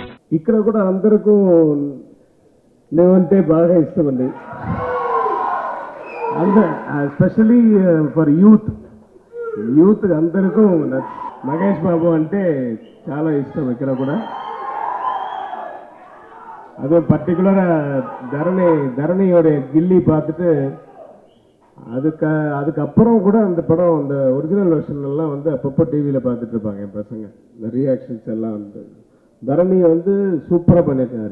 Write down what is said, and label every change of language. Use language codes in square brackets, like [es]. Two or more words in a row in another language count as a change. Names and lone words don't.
[te] ఇక్కడ కూడా అందరికీ నేనంటే బాగా ఇష్టం అండి. [en] especially for youth [te] అందరికీ మహేష్ బాబు అంటే చాలా ఇష్టం ఇక్కడ కూడా. [ta] அதுவும் பர்டிகுலராக தரணியோட கில்லி பார்த்துட்டு அதுக்கப்புறம் கூட அந்த படம் அந்த [en] original version [ta] வந்து அப்பப்போ டிவியில் பார்த்துட்டு இருப்பாங்க என் பசங்க. இந்த ரியாக்ஷன்ஸ் எல்லாம் வந்து தரணியை வந்து சூப்பராக பண்ணியிருக்காரு.